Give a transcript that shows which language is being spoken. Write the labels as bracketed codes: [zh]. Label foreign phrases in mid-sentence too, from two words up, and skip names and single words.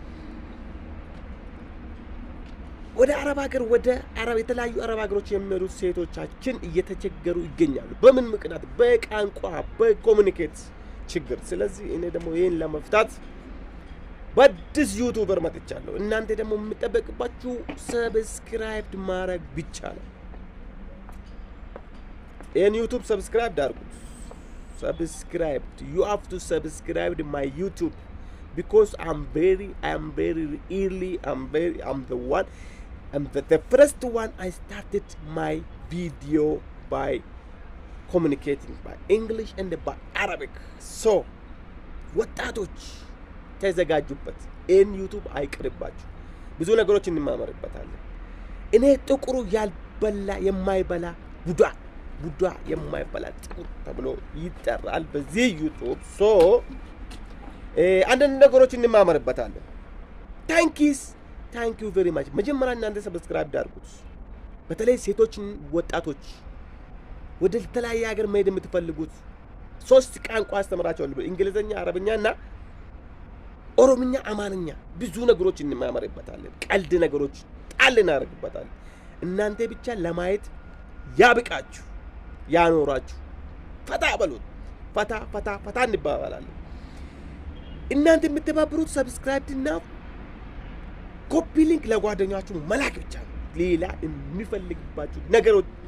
[am] ወደ አረብ ሀገር ወደ አረብ የተለያዩ አረብ ሀገሮች የሚሄዱ ሴቶቻችን እየተቸገሩ ይገኛሉ በምን ምክንያት በቋንቋ በኮሙኒኬት ችግር ስለዚህ እኔ ደግሞ ይሄን ለመፍታት በአዲስ ዩቲዩበር መጥቻለሁ እናንተ ደግሞ የምትጠበቅባችሁ ሰብስክራይብ ማድረግ ብቻ ነው ይሄን ዩቲዩብ ሰብስክራይብ አድርጉት [en] subscribe you have to subscribe to my YouTube because I'm very early I'm the one and the first one I started my video by communicating by English and by Arabic so [am] ወጣቶች ተዘጋጁበት ይሄን ዩቲዩብ አይቅርባችሁ ብዙ ነገሮች እንማማርበታለን እኔ ጥቁሩ ያልበላ የማይበላ ቡዳ የማይበላ ጥቁር ተብሎ ይጠራል በዚህ ዩቲዩብ ሶ አንዳንድ ነገሮች እንማማርበታለን [en] thank you very much [am] መጀመሪያ እናንተ ሰብስክራይብ አድርጉት በተለይ ሴቶች ወጣቶች ወደ ተለያየ ሀገር መሄድ የምትፈልጉት ሶስት ቋንቋ አስተምራቸዋለሁ እንግሊዘኛ አረብኛና ኦሮምኛ አማርኛ ብዙ ነገሮች እንማማርበታለን ቀልድ ነገሮች ጣል እናደርግበታለን እናንተ ብቻ ለማየት ያብቃችሁ ያኖራችሁ ፈታ በሉት ፈታ እንባባላለን እናንተ የምትባብሩት ሰብስክራይብ እና [en] copy link [am] ለጓደኛችሁ መላክ ብቻ ነው ሌላ የሚፈልግባችሁ ነገሮች